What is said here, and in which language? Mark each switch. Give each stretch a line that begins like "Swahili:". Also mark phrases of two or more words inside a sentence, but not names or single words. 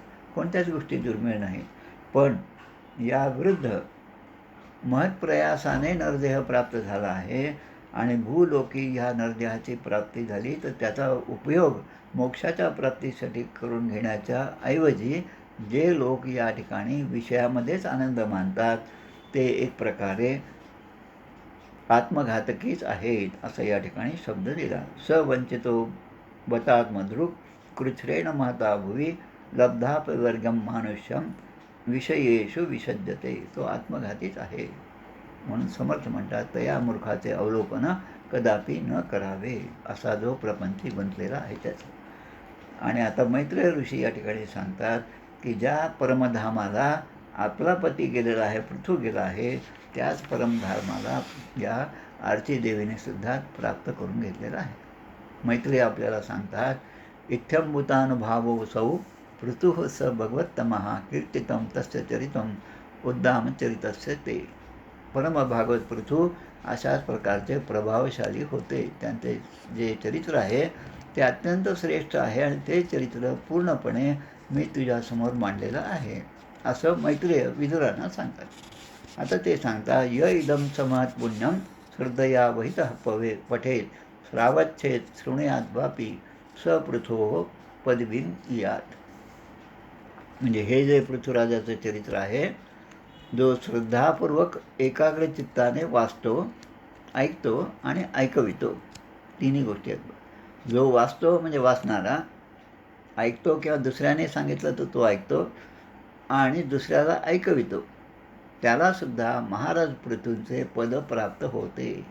Marathi: कोणत्याच गोष्टी दुर्मिळ नाहीत. पण याविरुद्ध महत्प्रयासाने नरदेह प्राप्त झाला आहे आणि भूलोकी ह्या नरदेहाची प्राप्ती झाली तर त्याचा उपयोग मोक्षाच्या प्राप्तीसाठी करून घेण्याच्या ऐवजी जे लोक या ठिकाणी विषयामध्येच आनंद मानतात ते एक प्रकारे आत्मघातकीच आहेत असं या ठिकाणी शब्द दिला.
Sanskrit: सवंचितो बतात्मदृक् कृच्छ्रेण महता भुवी लब्धापवर्गम मानुष्यम विषयेषु विसज्जते.
Marathi: तो आत्मघातीच आहे. म्हणून समर्थ म्हणतात, तया मूर्खाचे अवलोकन कदापि न करावे, असा जो प्रपंची बनलेला आहे त्याचा. आणि आता मैत्रेय ऋषी या ठिकाणी सांगतात की ज्या परमधामाला आपला पती गेलेला आहे, पृथू गेला आहे, त्याच परमधामाला या आरती देवीने सुद्धा प्राप्त करून घेतलेला आहे. मैत्रेय आपल्याला सांगतात,
Sanskrit: इत्थंभूतानुभावो सौ पृथुः स भगवत्तमः कीर्तितं तस्य चरितं उद्दामचरितस्य ते.
Marathi: परमभागवत पृथू अशाच प्रकारचे प्रभावशाली होते. त्यांचे जे चरित्र आहे ते अत्यंत श्रेष्ठ आहे आणि ते चरित्र पूर्णपणे मी तुझ्यासमोर मांडलेलं आहे असं मैत्रेय विदुरांना सांगतात. आता ते सांगता,
Sanskrit: य इदं समहत् पुण्यं श्रद्धया वहितः पठेत श्रावच्छेत शृणुयात् वापी सपृथोः पदवीं यात.
Marathi: म्हणजे हे जे पृथ्वीराजाचं चरित्र आहे, जो श्रद्धापूर्वक एकाग्र चित्ताने वाचतो, ऐकतो आणि ऐकवितो, तिन्ही गोष्टी आहेत. जो वाचतो म्हणजे वाचणारा, ऐकतो किंवा दुसऱ्याने सांगितलं तर तो ऐकतो आणि दुसऱ्याला ऐकवितो, त्यालासुद्धा महाराज पृथूंचे पद प्राप्त होते.